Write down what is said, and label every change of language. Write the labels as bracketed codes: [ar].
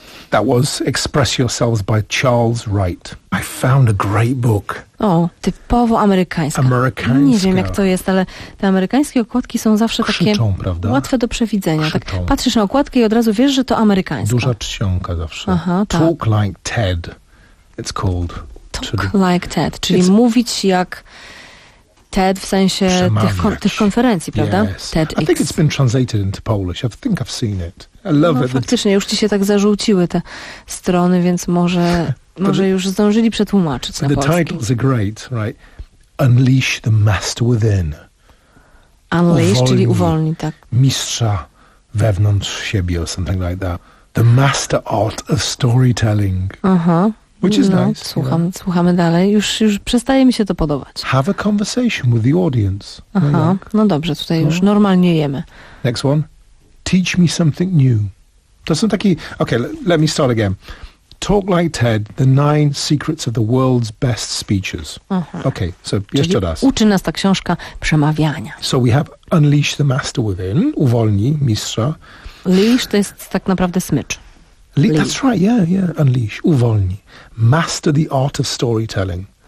[en] That was Express Yourselves by Charles Wright. I found a great book. [pl] O, typowo amerykańska. Amerykańska. Nie wiem, jak to jest, ale te amerykańskie okładki są zawsze krzyczą, takie prawda? Łatwe do przewidzenia. Tak, patrzysz na okładkę i od razu wiesz, że to amerykańska. Duża czcionka zawsze. Aha, tak. [en] Talk Like Ted, it's called. [pl] Mówić jak Ted, w sensie tych konferencji, prawda? [en] Yes. TED I think it's been translated into Polish. I think I've seen it. I love it. [pl] Faktycznie, już ci się tak zażółciły te strony, więc może, może już zdążyli przetłumaczyć na polski. [en] The titles are great, right? Unleash the Master Within. [pl] Unleash, czyli uwolni, tak. Mistrza wewnątrz siebie, [en] or something like that. The Master Art of Storytelling. Aha. Which is [pl] no, [en] nice. [pl] Słuchamy dalej. Już przestaje mi się to podobać. [en] Have a conversation with the audience. [pl] Aha, no dobrze, tutaj już normalnie jemy. [en] Next one. Teach me something new. [pl] To są takie... [en] Okay, let me start again. Talk like Ted, the 9 secrets of the world's best speeches. Aha. [pl] Okay, so jeszcze raz. Uczy nas ta książka przemawiania. [en] So we have unleash the master within, [pl] uwolni mistrza. Leash to jest tak naprawdę smycz. [en] That's right, yeah, yeah, unleash, uwolni. Master the art of storytelling.